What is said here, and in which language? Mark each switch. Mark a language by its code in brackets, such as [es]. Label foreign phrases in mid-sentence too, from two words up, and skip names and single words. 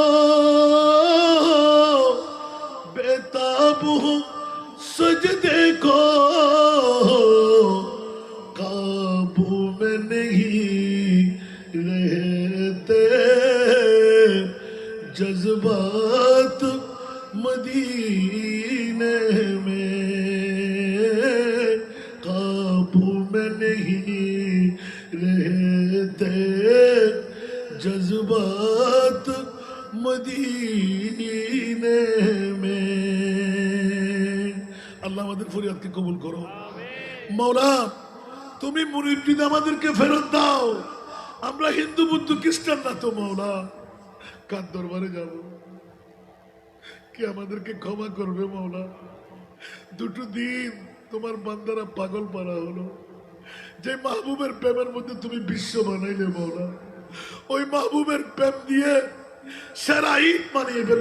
[ur] بیتاب ہوں سجدے کو قابو میں نہیں رہتے جذبات مدینے میں قابو میں نہیں رہتے جذبات مدینے میں [bn] আল্লাহ আমাদের ফরিয়াদকে কবুল করো মাওলা তুমি মুরিদ আমাদেরকে ফেরত দাও আমরা হিন্দু বুদ্ধ খ্রিস্টান না তো মাওলা কার দরবারে যাব কে আমাদেরকে ক্ষমা করবে মাওলা দুটো দিন তোমার বান্দারা পাগল পারা হলো যে মাহবুবের প্রেমের মধ্যে তুমি বিশ্ব বানাইলে মাওলা ওই মাহবুবের প্রেম দিয়ে সারা ঈদ মানিয়ে ফেললো